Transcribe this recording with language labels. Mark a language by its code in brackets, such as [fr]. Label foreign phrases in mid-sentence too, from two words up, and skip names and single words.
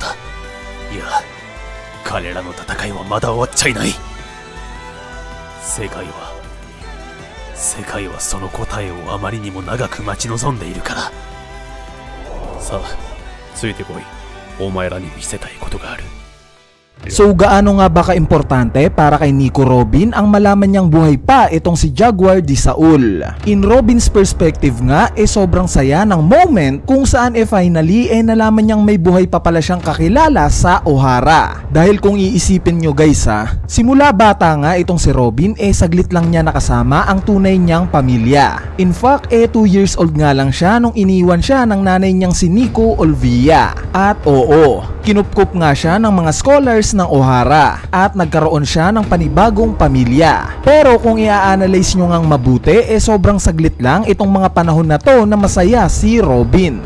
[ja] いや、彼らの戦いはまだ終わっちゃいない。世界はその答えをあまりにも長く待ち望んでいるから。さあ、ついてこい。お前らに見せたいことがある。 [tl] So gaano nga ba kaimportante para kay Nico Robin ang malaman niyang buhay pa itong si Jaguar de Saul? [en] In Robin's perspective [tl] nga, sobrang saya ng moment kung saan finally nalaman niyang may buhay pa pala siyang kakilala sa Ohara. Dahil kung iisipin nyo guys simula bata nga itong si Robin saglit lang niya nakasama ang tunay niyang pamilya. [en] In fact 2 years old [tl] nga lang siya nung iniwan siya ng nanay niyang si Nico Olvia. At oo, kinupkup nga siya ng mga scholars ng Ohara at nagkaroon siya ng panibagong pamilya. Pero kung i-analyze nyo ngang mabuti sobrang saglit lang itong mga panahon na to na masaya si Robin.